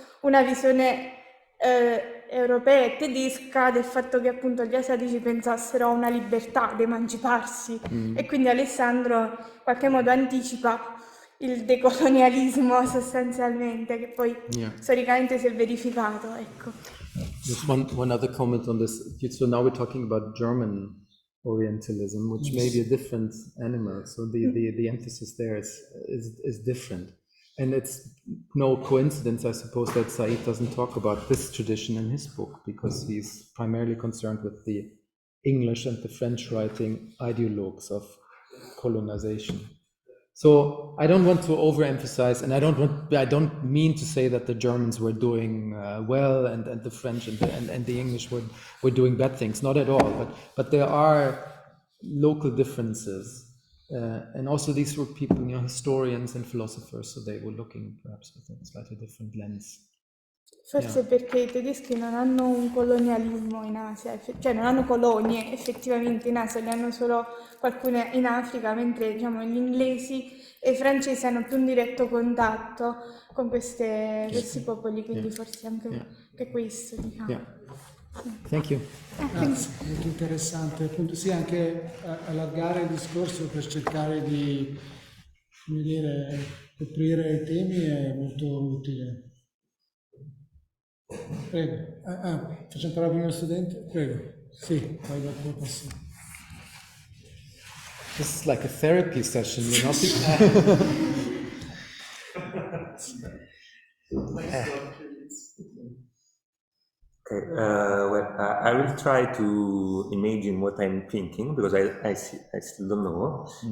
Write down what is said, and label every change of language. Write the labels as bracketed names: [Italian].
[Italian] una visione europea e tedesca del fatto che appunto gli asiatici pensassero a una libertà, ad emanciparsi, e quindi Alessandro in qualche modo anticipa il decolonialismo sostanzialmente, che poi storicamente si è verificato, ecco. [English] Just one other comment on this. So now we're talking about German Orientalism, which may be a different animal. So the emphasis there is different. And it's no coincidence, I suppose, that Said doesn't talk about this tradition in his book, because he's primarily concerned with the English and the French writing ideologues of colonization. So I don't want to overemphasize, and I don't mean to say that the Germans were doing well and the French and the English were doing bad things. Not at all. But there are local differences, and also these were people, historians and philosophers, so they were looking perhaps with a slightly different lens. [Italian] Forse perché i tedeschi non hanno un colonialismo in Asia, cioè non hanno colonie effettivamente in Asia, ne hanno solo qualcune in Africa, mentre diciamo gli inglesi e i francesi hanno più un diretto contatto con questi popoli, quindi forse anche questo, diciamo. [English] Yeah. Thank you. [Italian] Grazie, molto interessante. Appunto, sì, anche allargare il discorso per cercare di, come dire, coprire i temi è molto utile. Prego. Facciamo parlare prima lo studente? Prego. Sì, poi dopo passo. [English] This is like a therapy session, Okay, well, I will try to imagine what I'm thinking, because I still don't know.